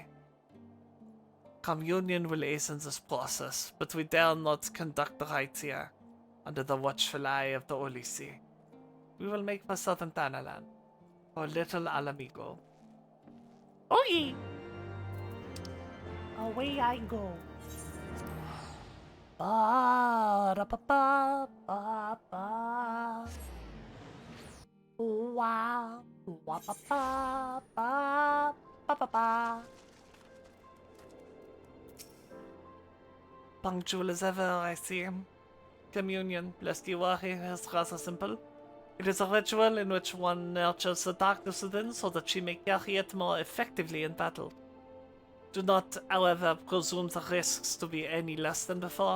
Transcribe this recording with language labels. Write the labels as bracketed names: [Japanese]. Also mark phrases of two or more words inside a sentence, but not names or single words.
[English] Communion will hasten this process, but we dare not conduct the rites here, under the watchful eye of the Holy See. We will make for southern Tanalan, for little Alamigo. Oh yeah! Away I go. Ba da ba ba ba ba. Wow, wa ba ba ba ba ba ba. Punctual as ever, I see. Communion, lest you worry, is rather simple. It is a ritual in which one nurtures the darkness within so that she may carry it more effectively in battle. Do not, however, presume the risks to be any less than before.